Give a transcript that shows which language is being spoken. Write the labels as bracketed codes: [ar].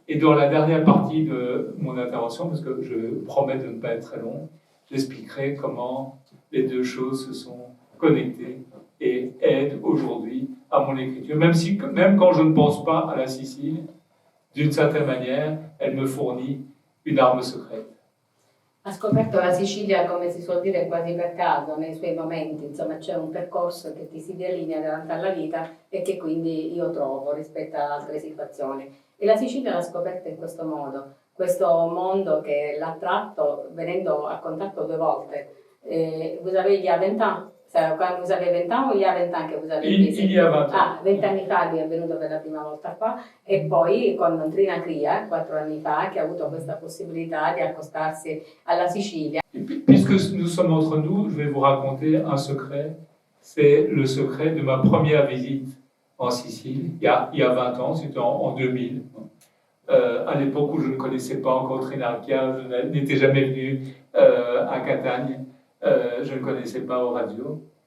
[fr] Et dans la dernière partie de mon intervention, parce que je promets de ne pas être très long, j'expliquerai comment les 2 choses se sont connectées et aident aujourd'hui à mon écriture. Même quand je ne pense pas à la Sicile, d'une certaine manière, elle me fournit une arme secrète. [it] Ha scoperto la Sicilia, come si suol dire, quasi per caso, nei suoi momenti, insomma c'è un percorso che ti si delinea davanti alla vita e che quindi io trovo rispetto ad altre situazioni. E la Sicilia l'ha scoperta in questo mondo che l'ha attratto venendo a contatto 2 volte. [fr] Vous avez il y a 20 ans, quand vous avez 20 ans [it] o [fr] il y a 20 ans [it] che [fr] vous avez [it] visitato? [fr] Il y a 20 ans. [it] 20 anni fa lui è venuto per la prima volta qua e poi con Trinacria, 4 anni fa, che ha avuto questa possibilità di accostarsi alla Sicilia. [fr] Puisque nous sommes entre nous, je vais vous raconter un secret. C'est le secret de ma première visite en Sicile, il y a 20 ans, c'était en 2000. À l'époque où je ne connaissais pas encore Trinacria, je n'étais jamais venu à Catagne, je ne connaissais pas Oradio.